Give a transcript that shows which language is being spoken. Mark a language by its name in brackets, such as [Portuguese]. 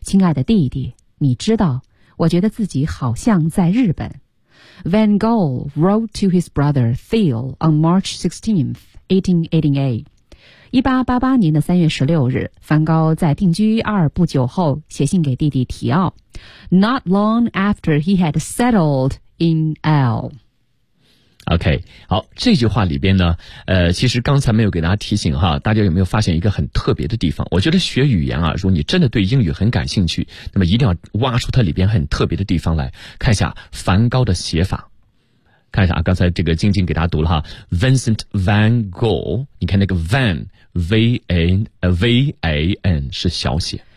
[Chinese] 亲爱的弟弟，你知道，我觉得自己好像在日本。 [English] Van Gogh wrote to his brother Theo on March 16th, 1888. [Chinese] 1888年的3月16日，梵高在定居阿尔不久后写信给弟弟提奥。 [English] Not long after he had settled in L. [Chinese] OK, 好，这句话里边呢，其实刚才没有给大家提醒哈，大家有没有发现一个很特别的地方？我觉得学语言啊，如果你真的对英语很感兴趣，那么一定要挖出它里边很特别的地方来，看一下梵高的写法。看一下啊，刚才这个静静给大家读了哈 ,Vincent Van Gogh, 你看那个 Van,V-A-N, 是小写。